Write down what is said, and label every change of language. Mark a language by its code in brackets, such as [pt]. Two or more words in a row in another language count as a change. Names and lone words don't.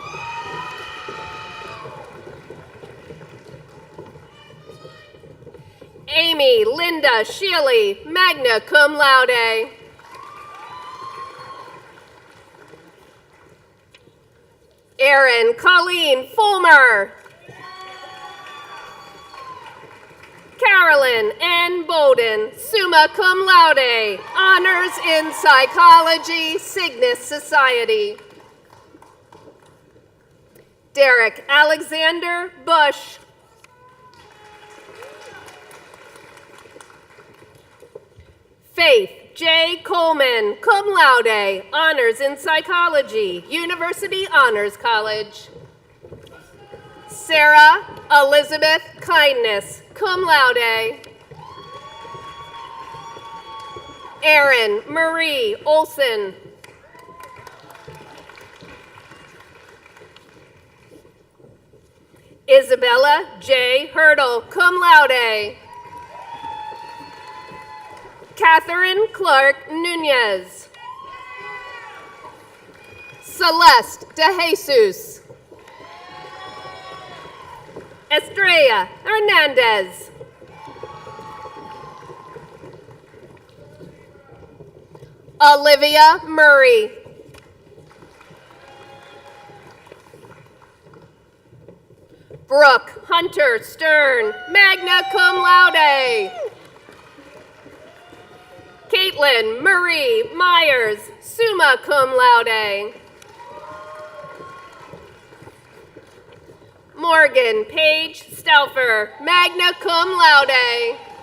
[en] Amy Linda Shealy, [la] magna cum laude. [en] Erin Colleen Fulmer. Carolyn N. Bowden, [la] summa cum laude, [en] honors in psychology, Cygnus Society. Derek Alexander Bush. Faith J. Coleman, [la] cum laude, [en] honors in psychology, University Honors College. Sarah Elizabeth Kindness, [la] cum laude. [en] Erin Marie Olson. Isabella J. Hurdle, [la] cum laude. [en] Catherine Clark Nunez. Celeste De Jesus. Estrella Hernandez. Olivia Murray. Brooke Hunter Stern, [la] magna cum laude. [en] Caitlin Marie Myers, [la] summa cum laude. [en] Morgan Paige Stauffer, [la] magna cum laude.